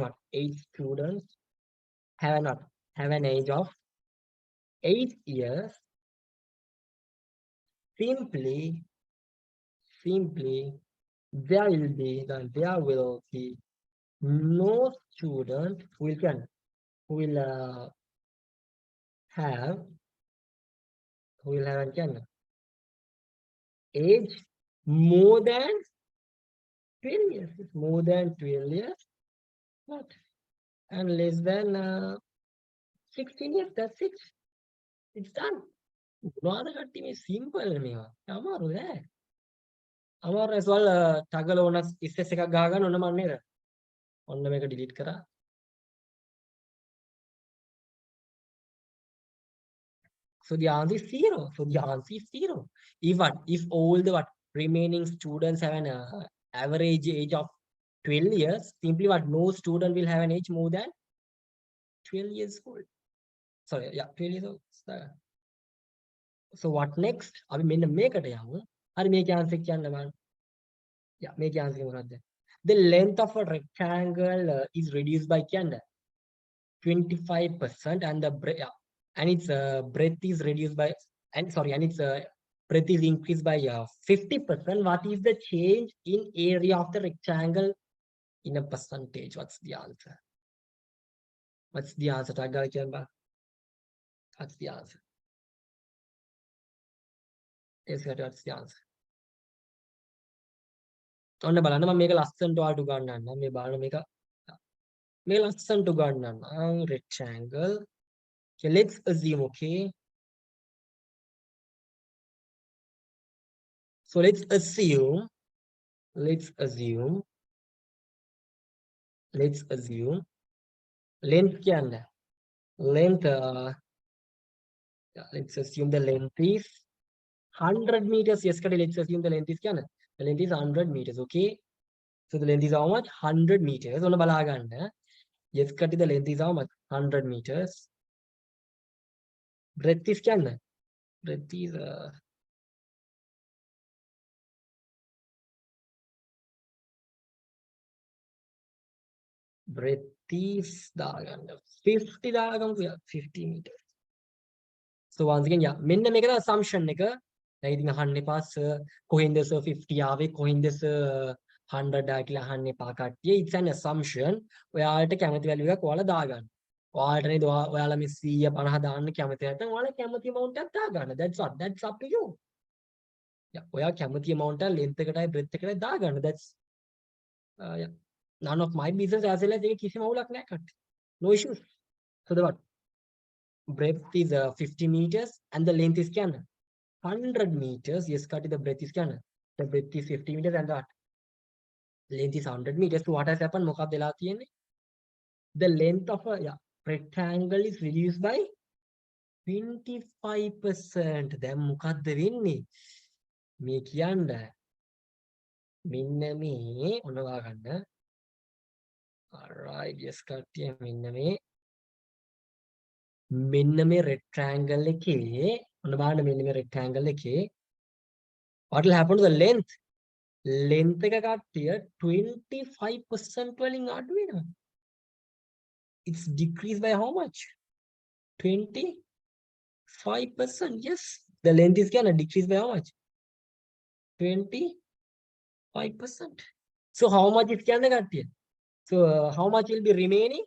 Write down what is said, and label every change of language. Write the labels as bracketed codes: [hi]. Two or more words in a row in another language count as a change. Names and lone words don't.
[en] have an age of 8 years, simply there will be no student who will have an age more than 12 years. It's more than 12 years, what? And less than 16 years. That's it. It's done. Rather simple මේවා. [si] අමාරු නෑ. අමාරු [en] as well toggle on [si] ස්පේස් එකක් ගහගන්න ඕන මම නේද? ඔන්න මේක delete කරා. [en] So the answer is 0. If all the remaining students have an average age of 12 years, simply no student will have an age more than 12 years old. Sorry, yeah, 12 years old. So what next? [si] අපි මෙන්න මේකට යමු. හරි මේකේ answer කියන්න බලන්න. Yeah, මේකේ answer මොකක්ද? [en] The length of a rectangle is reduced by 25% and the its breadth is reduced by its breadth is increased by 50%. What is the change in area of the rectangle in a percentage? What's the answer? What's the answer? What's the answer? Yes, what's the answer? [si] ඔන්න බලන්න මම මේක ලස්සනට ඔයාලට උගන්වන්නම්. මේ බලන්න මේක ලස්සනට උගන්වන්නම්. [en] Rectangle. Okay, let's assume, okay. So let's assume length කියන්න. Length let's assume the length is 100 meters. Yes, let's assume the length is කියන්න. The length is 100 meters, okay? So the length is how much? 100 meters. [si] ඔන්න බලා ගන්න. [en] Yes, the length is how much? 100 meters. Breadth is කියන්න. Breadth is breadth is 50 50 meters. So once again, yeah, [si] මෙන්න මේක තමයි assumption එක. දැන් ඉතින් අහන්න එපා sir කොහෙන්ද sir 50 ආවේ කොහෙන්ද sir 100 ආ කියලා අහන්න එපා කට්ටිය. [en] It's an assumption. [si] ඔයාලට කැමති value එකක් ඔයාලා දාගන්න. ඔයාලට නේද ඔයාලා මේ 100 50 දාන්න කැමති නැත්නම් ඔයාලා කැමති amount එකක් දාගන්න. [en] That's up to you. Yeah, [si] ඔයා කැමති amount එක length එකටයි breadth එකටයි දාගන්න. [en] That's yeah, none of my business as well as [si] ඒක කිසිම අවුලක් නැහැ කට්ටිය. [en] No issues. So the what? Breadth is 50 meters and the length is 100 meters. Yes, cut the breadth is the breadth is 50 meters and the length is 100 meters. So what has happened? The length of a rectangle is reduced by 25%. [si] Then මොකක්ද වෙන්නේ? මේ කියන්න මෙන්න මේ ඔනවා ගන්න. [en] Alright, yes, [si] කට්ටිය මෙන්න මේ rectangle එකේ ඔන්න බලන්න මෙන්න මේ rectangle එකේ [en] what will happen to the length [si] එක කට්ටිය 25% වලින් අඩු වෙනවා. [en] It's decreased by how much? 25%. Yes, the length is gonna decrease by how much? 25%. So how much is gonna කට්ටිය? So how much will be remaining?